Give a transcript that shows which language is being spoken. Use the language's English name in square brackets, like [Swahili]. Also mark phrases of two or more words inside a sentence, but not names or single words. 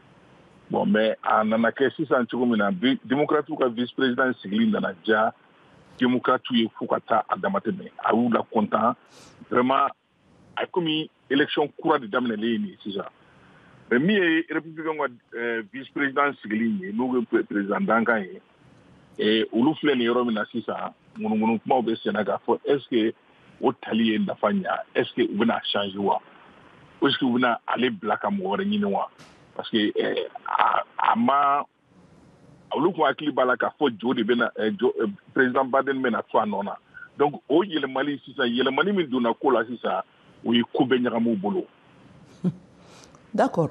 [French] Bon, mais [Bambara] a nana kɛ sisan cogo min na démocrate ka [French] vice président [Bambara] sigili nana ja démocrates yi fo ka taa a damatɛmɛ a y'u la [French] content vraiment [Bambara] a komi élection kura de daminɛlen ni sisan mais min ye républicain ka [French] vice président [Bambara] sigili ye n'o ye président Dankan ye olu filɛ nin yɔrɔ min na sisan ŋunuŋunu kumaw bɛ senna k'a fɔ [French] est ce que [Bambara] o tali ye nafa ɲa [French] est ce que [Bambara] u bɛna changer wa [French] est ce que [Bambara] u bɛna ale bila ka mɔgɔ wɛrɛ ɲini wa [French] parce que [Bambara] a ma olu kun hakili b'a la k'a fɔ jo de bɛna président Biden bɛna to a nɔ na donc o yɛlɛmali sisan yɛlɛmali min donna ko la sisan o ye ko bɛɛ ɲagamu bolo. D'accord.